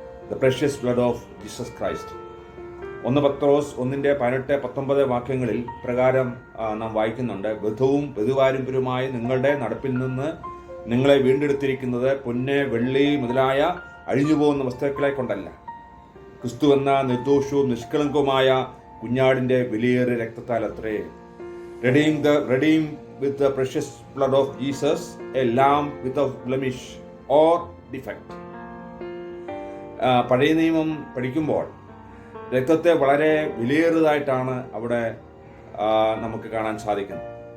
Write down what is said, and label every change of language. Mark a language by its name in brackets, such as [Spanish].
[English] The precious blood of Jesus Christ. [Malayalam] 1 പത്രോസ് 1:18-19 വാക്യങ്ങളിൽ പ്രകാരം നാം വായിക്കുന്നുണ്ട്. വധുവും വധുവാരമ്പര്യമായ നിങ്ങളുടെ നടപ്പിൽ നിന്ന് നിങ്ങളെ വീണ്ടെടുത്തിരിക്കുന്നത് പൊന്ന്, വെള്ളി മുതലായ അഴിഞ്ഞുപോകുന്ന വസ്തുക്കളെ കൊണ്ടല്ല, ക്രിസ്തു എന്ന നിർദോഷവും നിഷ്കളങ്കവുമായ കുഞ്ഞാടിൻ്റെ വിലയേറിയ രക്തത്താൽ അത്രേ. [English] Redeemed with the precious blood of Jesus, a lamb without blemish or defect. [Malayalam] പഴയ നിയമം പഠിക്കുമ്പോൾ രക്തത്തെ വളരെ വിലയേറിയതായിട്ടാണ് അവിടെ നമുക്ക് കാണാൻ സാധിക്കുന്നത്.